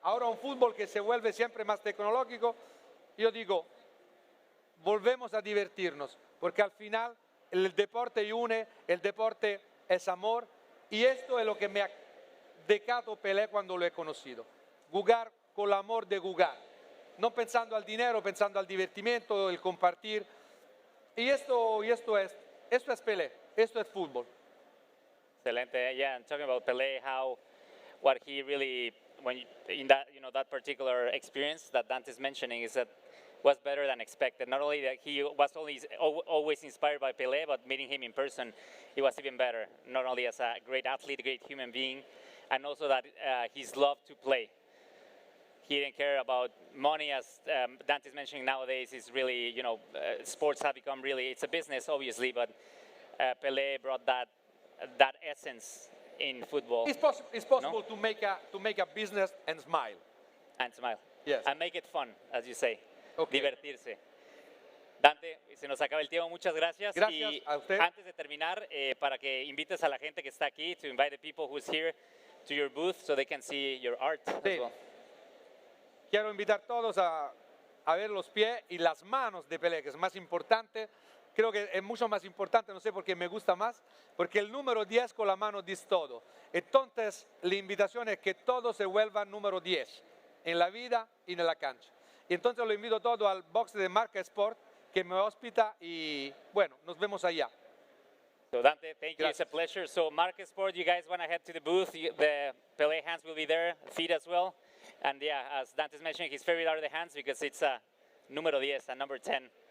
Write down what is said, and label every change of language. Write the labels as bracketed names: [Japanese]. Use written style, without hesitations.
[Spanish] Ahora un fútbol que se vuelve siempre más tecnológico, yo digo, volvemos a divertirnos, porque al final el deporte une, el deporte es amor, y esto es lo que me ha dejado Pelé cuando lo he conocido. Jugar con el amor de jugar, no pensando al dinero, pensando al divertimiento, el compartir. Y esto es Pelé, esto es fútbol. Excelente. [English] Yeah, and talking about Pelé, what he really, in that, you know, that particular experience that Dante's mentioning is that was better than expected. Not only that he was always inspired by Pelé, but meeting him in person, it was even better. Not only as a great athlete, a great human being, and also that his love to play. He didn't care about money, as Dante's mentioning nowadays. Is really, you know, sports have become really, it's a business, obviously, but Pelé brought that essence in football. It's possible to make a business and smile. And smile. Yes. And make it fun, as you say. Okay. [Spanish] Divertirse. Dante, se nos acaba el tiempo, muchas gracias. Gracias y a usted. Antes de terminar, para que invites a la gente que está aquí, [English] to invite the people who's here to your booth so they can see your art as [Spanish] Sí. [English] well. [Spanish] Quiero invitar a todos a ver los pies y las manos de Pelé, que es más importante. Creo que es mucho más importante, no sé por qué me gusta más, porque el número 10 con la mano dice todo. Entonces, la invitación es que todos se vuelvan número 10 en la vida y en la cancha. Y entonces lo invito todo al box de Marca Sport, que me hospita y bueno, nos vemos allá. [English] So Dante, thank you. [Spanish] Gracias. [English] It's a pleasure. So Market Sport, you guys want to head to the booth. The Pelé hands will be there, feet as well. And yeah, as Dante's mentioning, his favorite are the hands because it's a número 10, a number 10.